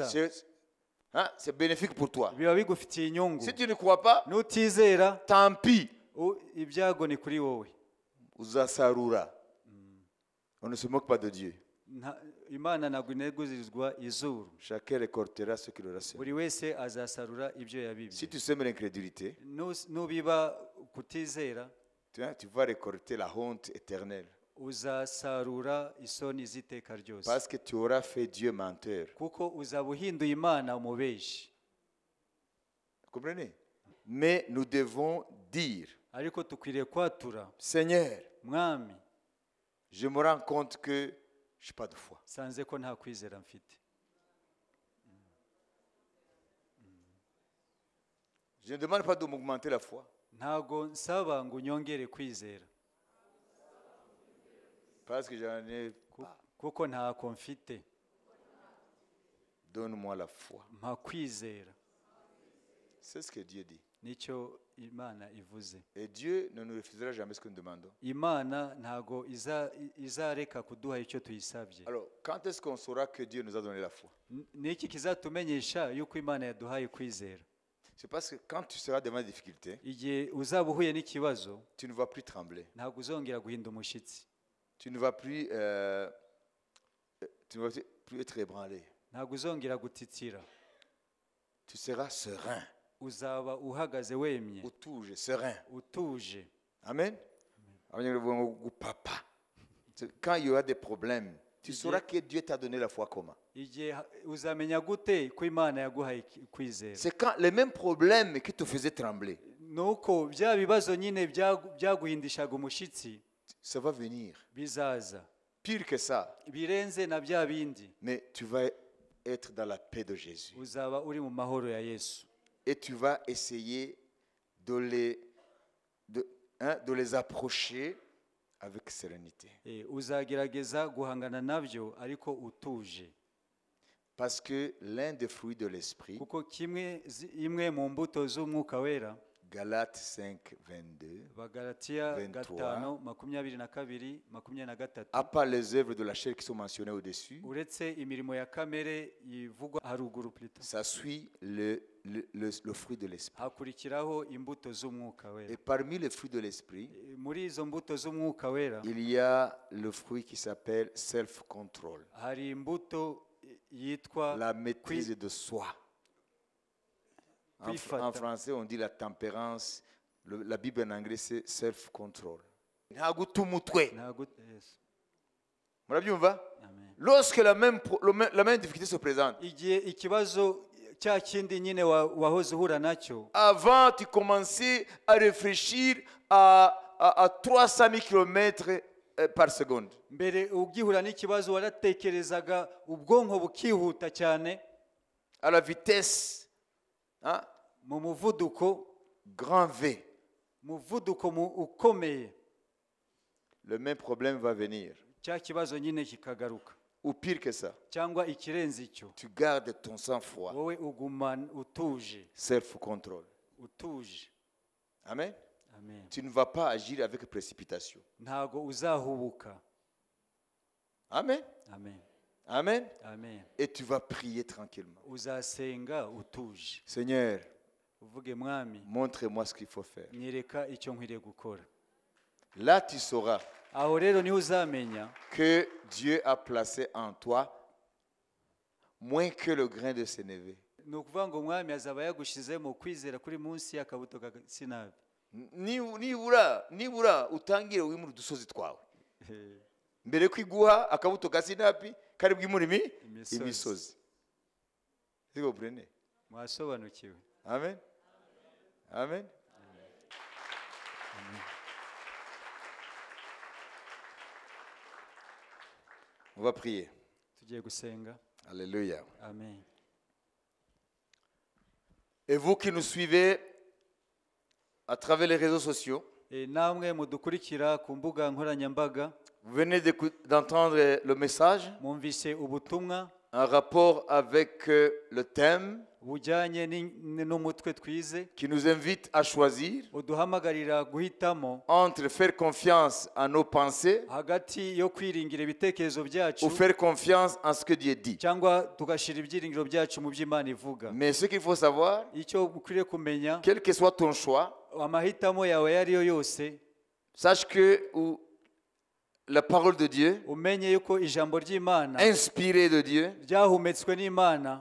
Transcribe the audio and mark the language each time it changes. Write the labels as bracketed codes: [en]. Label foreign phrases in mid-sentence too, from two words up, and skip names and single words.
[fr] C'est bénéfique pour toi. [rw] biba bigufitiye inyungu [fr] Si tu ne crois pas, [rw] nutizera [fr] tant pis. [rw] ibyago ni kuri wowe Uzasarura. [fr] On ne se moque pas de Dieu. [rw] imana ntabwo inegurizwa izuru [fr] Chacun récoltera ce qu'il aura semé. [rw] buri wese azasarura ibyo [fr] Si [rw] yabibye [fr] tu sèmes l'incrédulité, [rw] nubiba kutizera [fr] tu vas récolter la honte éternelle. [rw] uzasarura isoni z'iteka ryose [fr] Parce que tu auras fait Dieu menteur. [rw] kuko uzaba uhinduye imana umubeshi [fr] Vous comprenez? Mais nous devons dire, [rw] ariko tukwiriye kwatura [fr] Seigneur, [rw] mwami [fr] je me rends compte que je n'ai pas de foi. [rw] sanze ko nta kwizera mfite [fr] Je ne demande pas de m'augmenter la foi. [rw] ntago nsaba ngo unyongere kwizera [fr] Parce que j'en ai pas. [rw] kuko ntako mfite [fr] Donne-moi la foi. [rw] mpa kwizera [fr] C'est ce que Dieu dit. [rw] nicyo imana ivuze [fr] Et Dieu ne nous refusera jamais ce que nous demandons. [rw] imana ntago izareka kuduha icyo tuyisabye [fr] Alors, quand est-ce qu'on saura que Dieu nous a donné la foi? [rw] ni iki kizatumenyesha yuko imana yaduhaye kwizera [fr] C'est parce que quand tu seras devant des difficultés, [rw] igihe uzaba uhuye n'ikibazo [fr] tu ne vas plus trembler. [rw] ntabwo uzongera guhinda umushyitsi [fr] Tu ne vas plus, plus être ébranlé. [rw] ntabwo uzongera gutitira [fr] Tu seras serein. [rw] uzaba uhagaze wemye Utuje, serein. utuje [fr] Amen. Papa. Quand il y aura des problèmes, tu sauras que Dieu t'a donné la foi comment? [rw] igihe uzamenya gute ko imana yaguhaye kwizera [fr] C'est quand les mêmes problèmes qui te faisaient trembler, [rw] nuko bya bibazo nyine byaguhindishaga umushyitsi [fr] ça va venir. [rw] bizaza [fr] Pire que ça. [rw] birenze na bya bindi [fr] Mais tu vas être dans la paix de Jésus. [rw] uzaba uri mu mahoro ya yesu [fr] Et tu vas essayer de les approcher avec sérénité. [rw] uzagerageza guhangana nabyo ariko utuje [fr] Parce que l'un des fruits de l'esprit, [rw] kuko imwe mu mbuto z'umwuka wera [fr] Galates 5, 22, [rw] bagalatiya [fr] 23. [rw] 5:22 23 [fr] à part les œuvres de la chair qui sont mentionnées au-dessus, [rw] uretse imirimo ya kamere ivugwa haruguru plutôt [fr] ça suit le fruit de l'esprit. [rw] hakurikiraho imbuto z'umwuka wera [fr] Et parmi les fruits de l'esprit, [rw] muri izo mbuto z'umwuka wera [fr] il y a le fruit qui s'appelle self-control, [rw] hari imbuto yitwa [fr] la maîtrise de soi. En français, on dit la tempérance. La Bible en anglais, c'est self-control. [rw] nta guta umutwe. Yes. Murabyumva? Amen. [fr] Lorsque la même difficulté se présente, [rw] Igihe ikibazo cya kindi nyine wahoze uhura nacyo, [fr] avant tu commençais à réfléchir à 300 000 km par seconde. [rw] mbere ugihura n'ikibazo waratekerezaga ubwonko bukihuta cyane [fr] À la vitesse, hein, [rw] mu muvuduko [fr] grand V. [rw] ukomeye. [fr] Le même problème va venir. [rw] Cya kibazo nyine kikagaruka, [fr] Ou pire que ça, [rw] cyangwa ikirenze icyo, [fr] tu gardes ton sang-froid, [rw] wowe ugumana utuje, [fr] self-control. [rw] utuje. Amen. Amen. [fr] Tu ne vas pas agir avec précipitation. [rw] Ntago uzahubuka. Amen. Amen. Amen. Amen. [fr] Et tu vas prier tranquillement. [rw] Uzasenga utuje, [fr] Seigneur, [rw] uvuge mwami, [fr] montre-moi ce qu'il faut faire. [rw] nyereka icyo nkwiriye gukora. [fr] Là, tu sauras [rw] Aho rero niho uzamenya [fr] que Dieu a placé en toi moins que le grain de sénévé. [rw] ni ukuvuga ngo umwami azaba yagushyizemo kwizera kuri munsi y'akabuto ka sinabi. nibura utangire wimura udusozi twawe mbere ko iguha akabuto ka sinapi kari bwimura imisozi. [fr] Si vous prenez? [rw] Mwasobanukiwe? [fr] Amen. Amen. On va prier. [rw] Tugiye gusenga. [fr] Alléluia. Amen. Et vous qui nous suivez à travers les réseaux sociaux, [rw] Namwe mudukurikira ku mbuga nkoranyambaga, [fr] vous venez d'entendre le message, [rw] mwumvise ubutumwa [fr] un rapport avec le thème [rw] bujyanye n'umutwe twize, [fr] qui nous invite à choisir [rw] uduhamagarira guhitamo [fr] entre faire confiance à nos pensées [rw] hagati yo kwiringira ibitekerezo byacu [fr] ou faire confiance en ce que Dieu dit. [rw] cyangwa tugashyira ibyiringiro byacu mu by'Imana ivuga. [fr] Mais ce qu'il faut savoir, [rw] Icyo ukwiriye kumenya, [fr] quel que soit ton choix, [rw] amahitamo yawe ayo ari yo yose, [fr] sache que la parole de Dieu, [rw] umenye yuko ijambo ry'Imana [fr] inspirée de Dieu, [rw] ryahumetswe n'Imana,